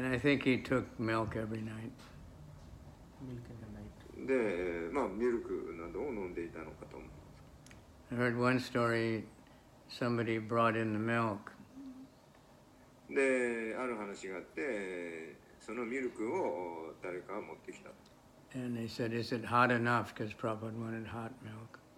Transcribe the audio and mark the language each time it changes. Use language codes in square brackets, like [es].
[en] And I think he took milk every night. Milk in the night. [ja] で、ミルクなどを飲んでいたのかと思う。 [en] I heard one story, somebody brought in the milk. [ja] で、ある話があって、そのミルクを誰かが持ってきた。 [en] And they said, is it hot enough? Because Prabhupada wanted hot milk.